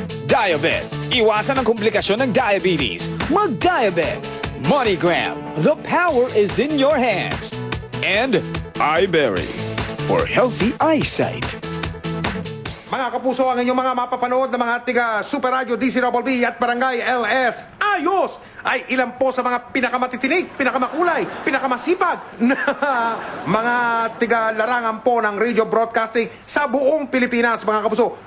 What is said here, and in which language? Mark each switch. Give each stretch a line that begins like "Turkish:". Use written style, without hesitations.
Filipino: Diabet, iwasan ang komplikasyon ng diabetes. Mag-Diabet.
English: MoneyGram, the power is in your hands. And iBerry, for healthy eyesight.
Filipino: Mga kapuso, ang inyong mga mapapanood na mga tiga Super Radio DCWB at Barangay LS Ayos ay ilan po sa mga pinakamatitinig, pinakamakulay, pinakamasipag na mga tiga larangan po ng radio broadcasting sa buong Pilipinas, mga kapuso.